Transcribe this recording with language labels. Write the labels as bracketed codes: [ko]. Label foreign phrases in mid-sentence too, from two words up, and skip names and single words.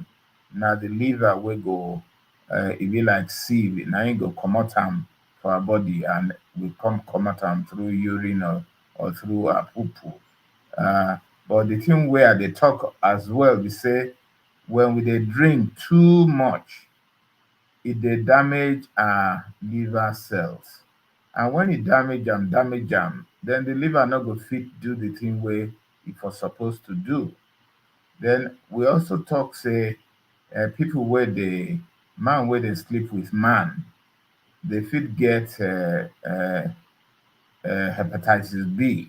[pcm] Now the liver will go, it be like sieve. Now it go come out for our body and we come out through urine or through a poo poo. Uh, but the thing where they talk as well, we say when we they drink too much, it dey damage our liver cells, and when e damage am, then the liver no go fit do the thing wey e for suppose to do. Then we also talk say people wey dey man wey dey sleep with man, dey fit get hepatitis B.